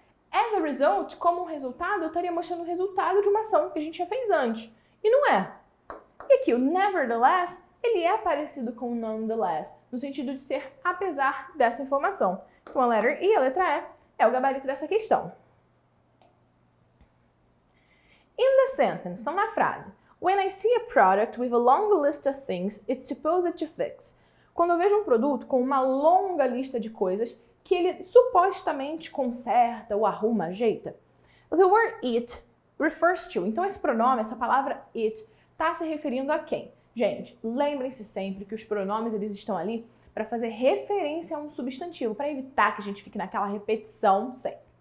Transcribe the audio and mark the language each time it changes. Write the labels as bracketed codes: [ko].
[en] As a result, [pt] como um resultado, eu estaria mostrando o resultado de uma ação que a gente já fez antes, e não é. E aqui o nevertheless, ele é parecido com o nonetheless, no sentido de ser apesar dessa informação. Então a letra I, a letra E, é o gabarito dessa questão. [en] In the sentence, [pt] então na frase, [en] when I see a product with a long list of things it's supposed to fix. [pt] Quando eu vejo um produto com uma longa lista de coisas que ele supostamente conserta ou arruma, ajeita. [en] The word it refers to. [pt] Então esse pronome, essa palavra it, está se referindo a quem? Gente, lembrem-se sempre que os pronomes eles estão ali para fazer referência a um substantivo, para evitar que a gente fique naquela repetição sempre.